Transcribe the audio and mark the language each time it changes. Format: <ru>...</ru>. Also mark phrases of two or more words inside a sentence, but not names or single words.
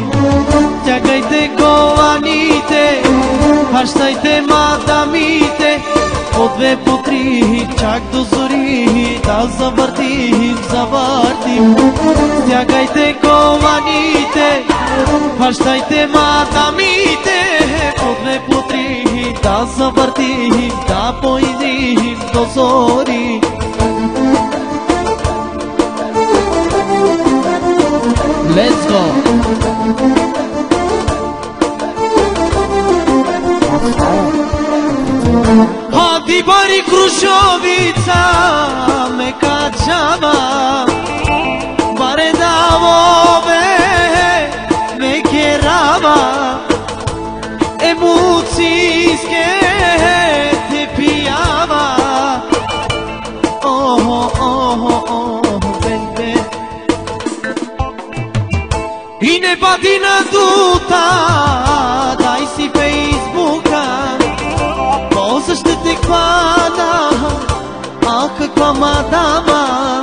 <bg>Тягайте коланите, хващайте мадамите, по две, по три, чак до зори, да завъртим, завъртим. Стягайте коланите, хващайте мадамите, по две, по три, да завъртим, да поедим до зори.</bg> <en>Let's go!</en> <rom>Хади бари Крушовица, ме качава, баре давове, ме керава, емоцийске те пиява.</rom> <bg>Охо, охо, охо, бе. И не бъди надута, дай си Фейсбука, после ще те хвана, а каква мадама.</bg>